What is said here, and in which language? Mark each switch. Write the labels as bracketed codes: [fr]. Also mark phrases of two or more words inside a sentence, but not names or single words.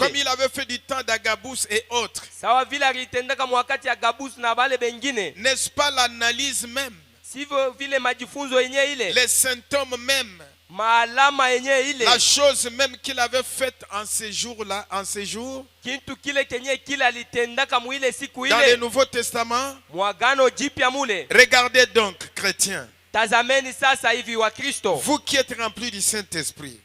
[fr] Comme il avait fait du temps d'Agabus et autres. [sw] Sawa vile alitendeka mwakati ya Gabus na wale bengine. [fr] N'est-ce pas l'analyse même? [sw] Sivyo vile majifunzo yenye ile. [fr] Les symptômes même. [sw] Maalama yenye ile. [fr] La chose même qu'il avait faite en ces jours-là, en ces jours. [sw] Kintu kile kenye kile alitendaka muile siku ile. [fr] Dans le Nouveau Testament. [sw] Mwagano jipya mule. [fr] Regardez donc, chrétiens. [sw] Tazameni sasa hivi wa Kristo. [fr] Vous qui êtes remplis du Saint-Esprit.